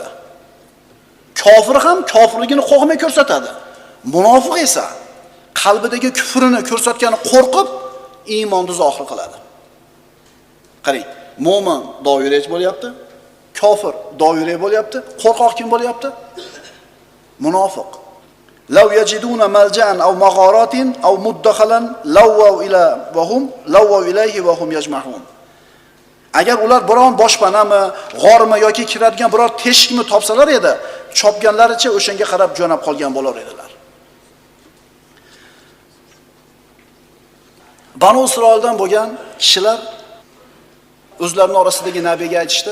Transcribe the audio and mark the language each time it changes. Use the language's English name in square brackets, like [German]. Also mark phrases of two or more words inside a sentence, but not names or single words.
[Uzbek] Kofir ham kofirligini qo'rqmay ko'rsatadi. Munofiq esa qalbidagi kufrini ko'rsatgani qo'rqib iymonni zohir qiladi. Qarang, mo'min doirach bo'lyapti, kofir doirach bo'lyapti, qo'rqoq kim bo'lyapti? Munofiq. [Arabic] لو يجدون ملجأ أو مغارات أو مدخلا لولوا إليه وهم يجمحون. [Uzbek] Agar ular biron boshpanami, g'ormi yoki kiradigan biror teshikmi topsalar edi, chopganlaricha o'shanga qarab jo'nab qolgan bo'lar edilar. Banu Isroildan bo'lgan kishilar o'zlarining orasidagi nabiga aytishdi.